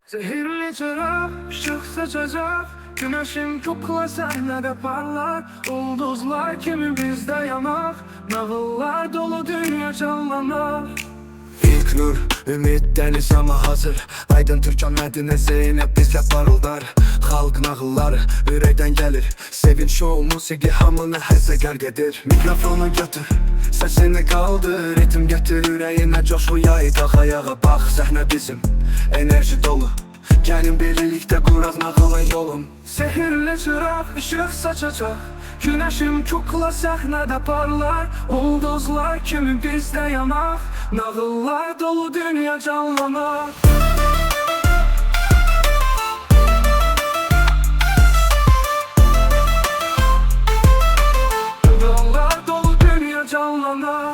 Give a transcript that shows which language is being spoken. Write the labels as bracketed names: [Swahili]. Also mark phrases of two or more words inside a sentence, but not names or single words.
[Turkish] Zehirli çırak, ışık saçacak. Güneşin kukla sahnede parlar. [Azerbaijani] Ulduzlar kimi bizde yanar. Nağıllar dolu dünya canlanar. [Turkish] İlk nur, ümit deniz ama hazır. Aydın Türkan Mədinə Zeynep bizle parıldar. [Azerbaijani] Xalq nağılları ürəkdən gəlir. Sevinç şou, musiqi hamını həzzə qərq edir. Mikrofonu götür, səsini qaldır. Ritim gətir ürəyinə coşu yay. Qalx ayağa bax, səhnə bizim, enerji dolu. Gəlin birlikdə quraq nağılın yolun. [Turkish] Zehirli çırak, ışık saçacak. Güneşin kukla sahnede parlar. [Azerbaijani] Ulduzlar kimi bizde yanar. Nağıllar dolu dünya canlanar. Nağıllar dolu dünya canlanar.